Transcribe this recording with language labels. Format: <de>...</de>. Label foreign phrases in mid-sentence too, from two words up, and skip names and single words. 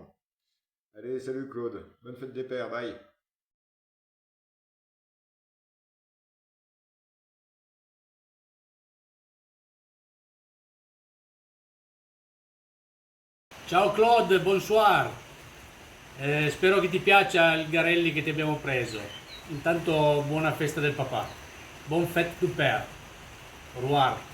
<fr>Allez, salut Claude, bonne fête des pères, bye.</fr> <it>Ciao Claude, bonsoir. Spero che ti piaccia il Garelli che ti abbiamo preso. Intanto buona festa del papà.</it> <fr>Bon fête du père. Au revoir.</fr>